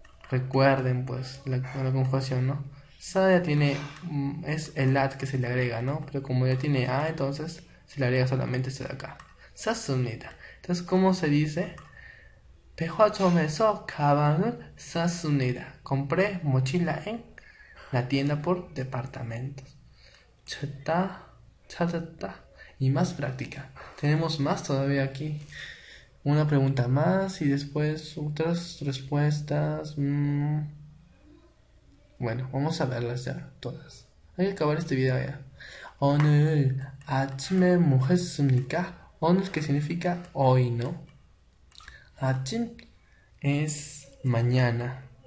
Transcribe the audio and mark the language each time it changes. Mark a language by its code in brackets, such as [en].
[es] Recuerden, pues, la conjugación, ¿no? Sa ya tiene, es el at que se le agrega, ¿no? Pero como ya tiene a, entonces se le agrega solamente esto de acá. 샀습니다. Entonces, ¿cómo se dice? [ko] 백화점에서 가방을 샀습니다. [es] Compré mochila en la tienda por departamentos. 찾았다. Y más práctica. Tenemos más todavía aquí. Una pregunta más y después otras respuestas. Bueno, vamos a verlas ya todas. Hay que acabar este video ya. [ko] 오늘 아침에 뭐 했습니까? [es] 오늘 que significa hoy, ¿no? 아침 es mañana.